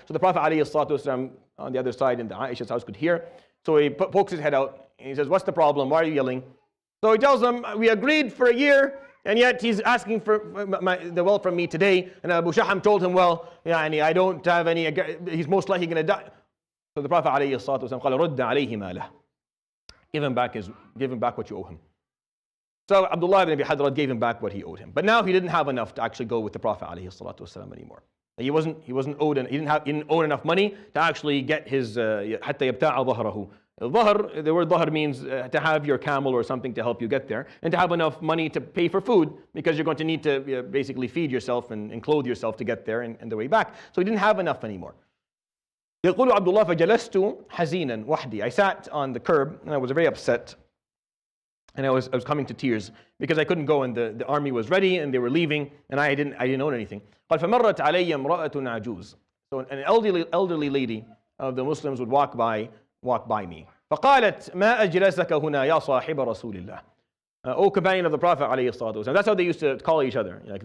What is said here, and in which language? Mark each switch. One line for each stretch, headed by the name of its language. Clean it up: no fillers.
English: So the Prophet ﷺ on the other side in the Aisha's house could hear. So he pokes his head out and he says, what's the problem? Why are you yelling? So he tells them, we agreed for a year, and yet he's asking for the wealth from me today. And Abu Shahm told him, well, I don't have any, he's most likely going to die. So the Prophet
Arabic: ﷺ قال رد عليه ماله.
English: Give him back what you owe him. So Abdullah ibn Abi Hadrad gave him back what he owed him. But now he didn't have enough to actually go with the Prophet ﷺ anymore. He wasn't owed, he didn't own enough money to actually get his
Arabic: حتى يبتاع ظهره.
English: The word ظهر means to have your camel or something to help you get there, and to have enough money to pay for food, because you're going to need to basically feed yourself and clothe yourself to get there and the way back. So he didn't have enough anymore.
Arabic: يقول عبد الله فجلست حزينا وحدي.
English: I sat on the curb and I was very upset, and I was coming to tears because I couldn't go, and the army was ready and they were leaving, and I didn't own anything.
Arabic: قال فمرت علي امرأة عجوز.
English: So an elderly lady of the Muslims would walk by me.
Arabic: فقالت ما أجلسك هنا يا صاحب رسول الله.
English: O companion of the Prophet عليه الصلاة والسلام. That's how they used to call each other.